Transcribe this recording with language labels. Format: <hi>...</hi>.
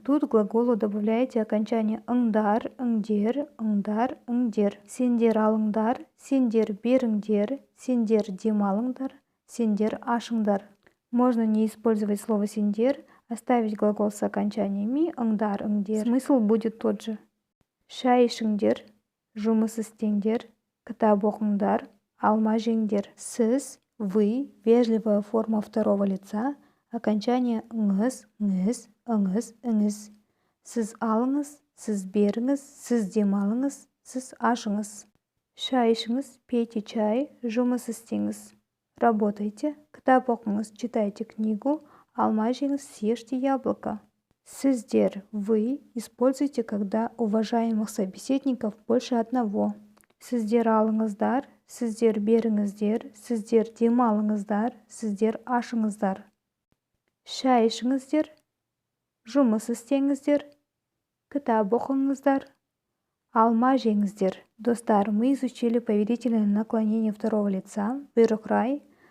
<ru>Тут к глаголу добавляете окончание ыңдар, ыңдер, ыңдар, ыңдер.</ru> <kk>Сендер алыңдар, сендер беріңдер, сендер демалыңдар, сендер ашыңдар.</kk> <ru>Можно не использовать слово сендер, оставить глагол с окончаниями ыңдар, ыңдер. Смысл будет тот же.</ru> <kk>Шай ішіңдер, жұмыс істеңдер, кітап оқыңдар, алма жеңдер.</kk> <ru>Сіз, вы, вежливая форма второго лица, окончание ыңыз, ңіз, ыңыз, іңіз.</ru> <kk>Сіз алыңыз, сіз беріңіз, сіз демалыңыз, сіз ашыңыз. Шай ішіңіз,</kk> <ru>пейте чай,</ru> <kk>жұмыс істеңіз.</kk> <ru>Работайте,</ru> <kk>кітап оқыңыз,</kk> <ru>читайте книгу,</ru> <kk>алма жеңіз,</kk> <ru>съешьте яблоко. Сіздер, вы, используйте, когда уважаемых собеседников больше одного.</ru> <kk>Сіздер алыңыздар, сіздер беріңіздер, сіздер демалыңыздар, сіздер ашыңыздар. Шай ішіңіздер, жұмыс істеңіздер, кітап оқыңыздар, алма жеңіздер.</kk> <ru>Достар, мы изучили повелительное наклонение второго лица, бұйрық рай.</ru>